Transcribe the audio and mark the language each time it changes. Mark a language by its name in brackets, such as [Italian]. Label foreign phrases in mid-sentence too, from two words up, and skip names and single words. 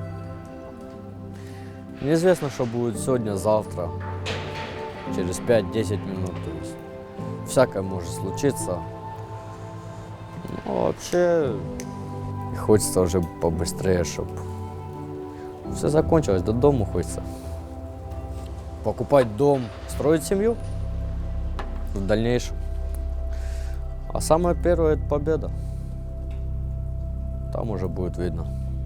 [Ukrainian] Неізвісно, що буде сьогодні, завтра, через 5-10 минут. Тобто, всяке може случитися. Ну, взагалі, хочеться вже побыстрее, щоб все закончилось, додому хочеться. [Russian] Покупать дом, строить семью в дальнейшем. А самое первое – это победа. Там уже будет видно.